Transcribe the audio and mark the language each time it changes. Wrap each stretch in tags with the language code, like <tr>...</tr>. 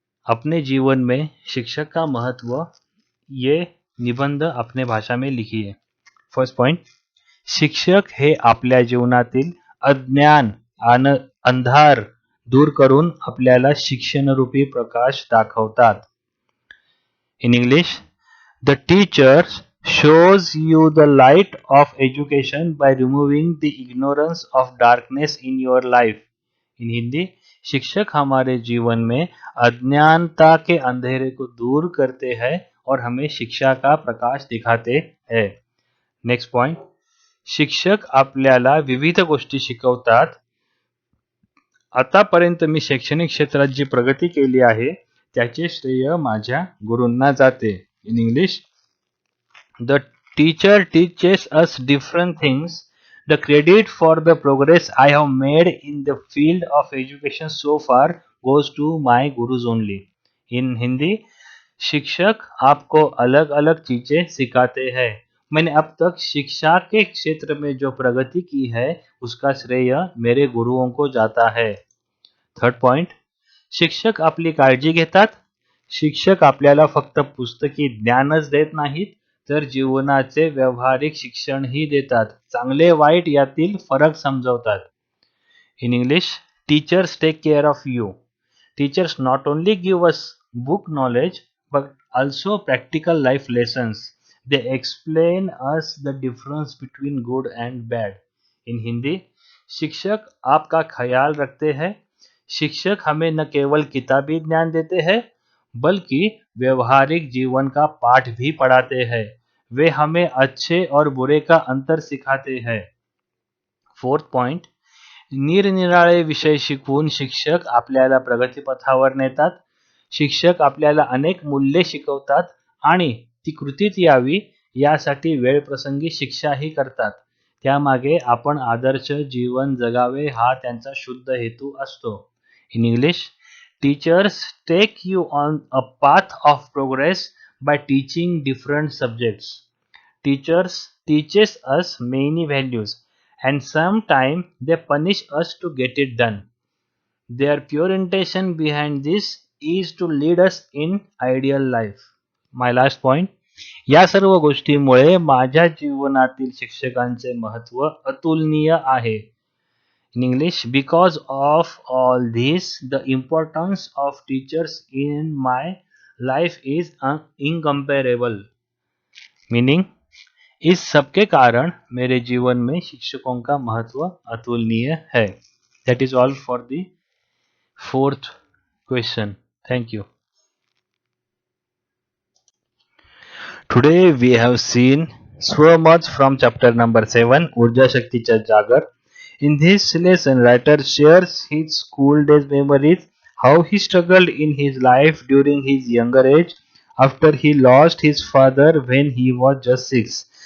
<hi>अपने जीवन में शिक्षक का महत्व, ये निबंध अपने भाषा में लिखिए.</hi> <en>first point,</en> <mr>शिक्षक हे आपल्या जीवनातील अज्ञान आणि अंधार दूर करून आपल्याला शिक्षणरूपी प्रकाश दाखवतात.</mr> <en>In English, the teacher shows you the light of education by removing the ignorance of darkness in your life.</en> <hi>In Hindi, शिक्षक हमारे जीवन में अज्ञानता के अंधेरे को दूर करते हैं और हमें शिक्षा का प्रकाश दिखाते हैं.</hi> <en>next point,</en> <mr>शिक्षक आपल्याला विविध गोष्टी शिकवतात. आतापर्यंत मी शैक्षणिक क्षेत्रात जी प्रगती केली आहे त्याचे श्रेय माझ्या गुरूंना जाते.</mr> <en>In English, the teacher teaches us different things. The credit for the progress I have made in the field of education so far goes to my gurus only.</en> <hi>इन हिंदी, शिक्षक आपको अलग अलग चीजें सिखाते हैं. मैंने अब तक शिक्षा के क्षेत्र में जो प्रगति की है उसका श्रेय मेरे गुरुओं को जाता है.</hi> <en>third point,</en> <mr>शिक्षक आपली काळजी घेतात. शिक्षक आपल्याला फक्त पुस्तकी ज्ञानच देत नाहीत तर जीवनाचे व्यावहारिक शिक्षणही देतात. चांगले वाईट यातील फरक समजवतात.</mr> <en>In English, teachers take care of you. Teachers not only give us book knowledge but also practical life lessons. They explain us the difference between good and bad.</en> <hi>In Hindi, शिक्षक आपका ख्याल रखते हैं. शिक्षक हमें न केवल किताबी ज्ञान देते हैं बल्कि व्यवहारिक जीवन का पाठ भी पढ़ाते हैं. वे हमें अच्छे और बुरे का अंतर सिखाते हैं.</hi> <en>fourth point,</en> <mr>निरनिराळे विषय शिकवून शिक्षक आपल्याला प्रगतीपथावर नेतात. शिक्षक आपल्याला अनेक मूल्ये शिकवतात आणि ती कृतीत यावी यासाठी वेळप्रसंगी शिक्षाही करतात. त्यामागे आपण आदर्श जीवन जगावे हा त्यांचा शुद्ध हेतू असतो.</mr> <en>In English, teachers take you on a path of progress by teaching different subjects. Teachers teaches us many values and sometimes they punish us to get it done. Their pure intention behind this is to lead us in ideal life. My last point.</en> <mr>या सर्व गोष्टीमुळे माझ्या जीवनातील शिक्षकांचे महत्त्व अतुलनीय आहे.</mr> <en>In English, because of all this, the importance of teachers in my life is incomparable.</en> <hi>Meaning, इस सब के कारण मेरे जीवन में शिक्षकों का महत्व अतुलनीय है.</hi> <en>That is all for the fourth question. Thank you. Today we have seen so much from chapter number 7, Urja Shakticha Jagar. In this lesson, writer shares his school days memories, how he struggled in his life during his younger age after he lost his father when he was just 6.</en>